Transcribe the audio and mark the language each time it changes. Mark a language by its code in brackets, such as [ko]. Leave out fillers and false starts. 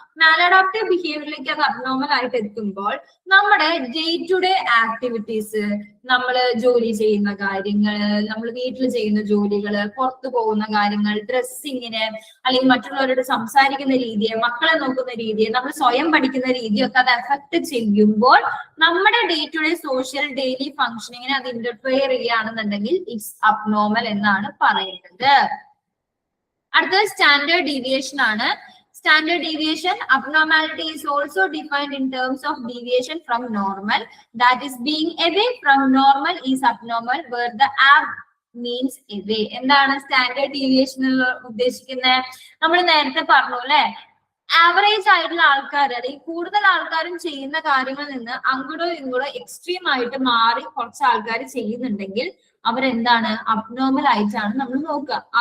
[ml] Maladaptive ബിഹേവിയറിലേക്ക് അത് abnormal ആയിട്ട് എത്തുമ്പോൾ നമ്മുടെ ഡേ ടു ഡേ ആക്ടിവിറ്റീസ്, നമ്മൾ ജോലി ചെയ്യുന്ന കാര്യങ്ങൾ, നമ്മൾ വീട്ടിൽ ചെയ്യുന്ന ജോലികള്, പുറത്തു പോകുന്ന കാര്യങ്ങൾ, ഡ്രസ്സിങ്ങിന്, അല്ലെങ്കിൽ മറ്റുള്ളവരോട് സംസാരിക്കുന്ന രീതിയെ, മക്കളെ നോക്കുന്ന രീതിയെ, നമ്മൾ സ്വയം പഠിക്കുന്ന രീതിയൊക്കെ അത് എഫക്ട് ചെയ്യുമ്പോൾ നമ്മുടെ day to day social daily ഫങ്ഷനിങ്ങിനെ അത് ഇന്റർഫിയർ ചെയ്യുകയാണെന്നുണ്ടെങ്കിൽ ഇറ്റ്സ് അബ്നോർമൽ എന്നാണ് പറയുന്നത്. അടുത്തത് സ്റ്റാൻഡേർഡ് ഡീവിയേഷൻ ആണ്. [en] Standard deviation, abnormality is also defined in terms of deviation from normal. That is, being away from normal is abnormal, where the ab means away. [ml] എന്താണ് standard deviation ഉദ്ദേശിക്കുന്നത്? നമ്മൾ നേരത്തെ പറഞ്ഞു അല്ലെ, ആവറേജ് ആയിട്ടുള്ള ആൾക്കാർ, അല്ലെങ്കിൽ കൂടുതൽ ആൾക്കാരും ചെയ്യുന്ന കാര്യങ്ങളിൽ നിന്ന് അങ്ങോട്ടോ ഇങ്ങോട്ടോ എക്സ്ട്രീം ആയിട്ട് മാറി കുറച്ച് ആൾക്കാർ ചെയ്യുന്നുണ്ടെങ്കിൽ അവരെന്താണ്, അബ്നോർമൽ ആയിട്ടാണ് നമ്മൾ നോക്കുക.